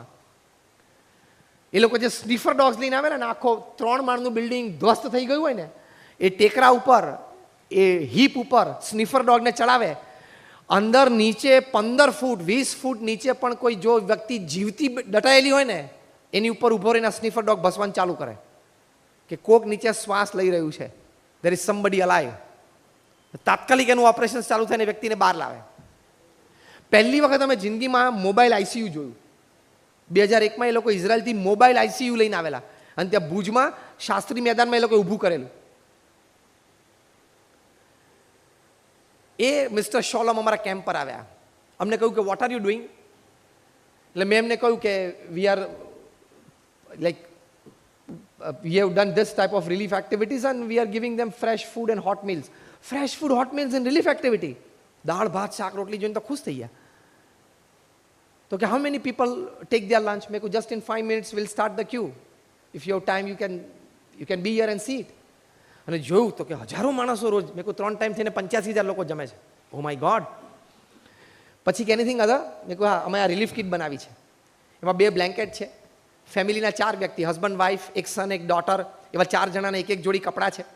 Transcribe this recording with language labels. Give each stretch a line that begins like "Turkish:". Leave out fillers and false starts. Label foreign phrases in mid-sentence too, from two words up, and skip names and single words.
Gujarati: એ લોકો જે સ્નીફર ડોગ્સ લઈને આવેલા ને, આખો 3 માળનું બિલ્ડિંગ ધ્વસ્ત થઈ ગયું હોય ને, એ ટેકરા ઉપર, એ હીપ ઉપર સ્નીફર ડોગને ચડાવે. અંદર નીચે 15 ફૂટ 20 ફૂટ નીચે પણ કોઈ જો વ્યક્તિ જીવતી દટાયેલી હોય ને, એની ઉપર ઊભો રહીને સ્નીફર ડોગ ભસવાનું ચાલુ કરે કે કોક નીચે શ્વાસ લઈ રહ્યું છે,
English: there is somebody alive.
Gujarati: તાત્કાલિક એનું ઓપરેશન ચાલુ થઈને વ્યક્તિને બહાર લાવે. પહેલી વખત અમે જિંદગીમાં મોબાઈલ આઈસીયુ જોયું. 2001માં એ લોકો ઇઝરાયલથી મોબાઈલ આઈસીયુ લઈને આવેલા અને ત્યાં ભુજમાં શાસ્ત્રી મેદાનમાં એ લોકો ઊભું કરેલું. એ મિસ્ટર શોલમ અમારા કેમ્પ પર આવ્યા. અમને કહ્યું કે
English: what are you doing.
Gujarati: એટલે મેં એમને કહ્યું કે
English: we are like we have done this type of relief activities and we are giving them fresh food and hot meals. Fresh food, hot meals and relief activity.
Gujarati: દાળ ભાત શાક રોટલી જોઈને તો ખુશ થઈ ગયા. તો કે
English: how many people take their lunch?
Gujarati: મેં કહ્યું
English: just in 5 minutes we'll start the queue. If you have time you can be here and see it.
Gujarati: અને જોયું તો કે હજારો માણસો રોજ. મેં કહ્યું 3 ટાઈમ થઈને 85,000 લોકો જમે છે.
English: oh my God.
Gujarati: પછી કે
English: anything other?
Gujarati: મેં કહ્યું હા, અમે આ રિલીફ કિટ બનાવી છે. એમાં 2 બ્લેન્કેટ છે. ફેમિલીના 4 વ્યક્તિ,
English: husband wife,
Gujarati: એક સન એક ડોટર, એવા 4 જણાને એક જોડી કપડાં છે.